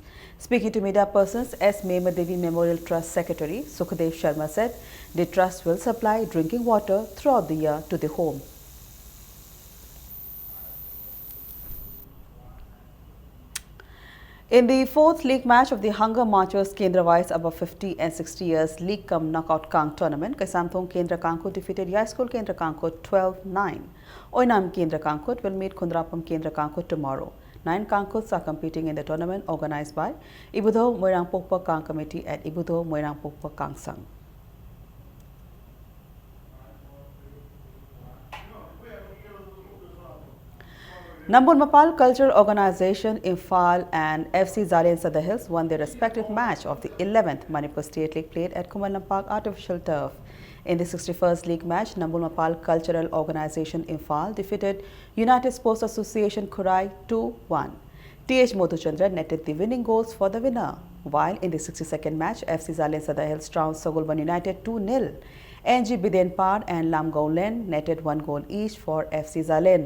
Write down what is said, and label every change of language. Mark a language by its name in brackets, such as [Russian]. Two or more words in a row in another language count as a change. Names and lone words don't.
[English] Speaking to media persons, S. Mema Devi Memorial Trust Secretary Sukhdev Sharma said the trust will supply drinking water throughout the year to the home. In the 4th league match of the Hunger Marchers Kendra Wise above 50 and 60 years League Cum Knockout Kang tournament, Kasamthong Kendra Kangkut defeated Yai School Kendra Kangkut 12-9. Oinam Kendra Kangkut will meet Kundrapam Kendra Kangkut tomorrow. 9 Kangkuts are competing in the tournament organized by Ibudho Moirang Pokpa Kang Committee at Ibudho Moirang Pokpa Kang Sang. Nambol Mapal Cultural Organization, Imphal and FC Zalian Sadar Hills won their respective match of the 11th Manipur State League played at Kumalam Park Artificial Turf. In the 61st League match, Nambol Mapal Cultural Organization, Imphal defeated United Sports Association Kurai 2-1. T.H. Mothuchandra netted the winning goals for the winner, while in the 62nd match, FC Zalian Sadar Hills trounced Sogolban United 2-0. NG Bidenpar and Lamgao Len netted 1 goal each for FC Zalian.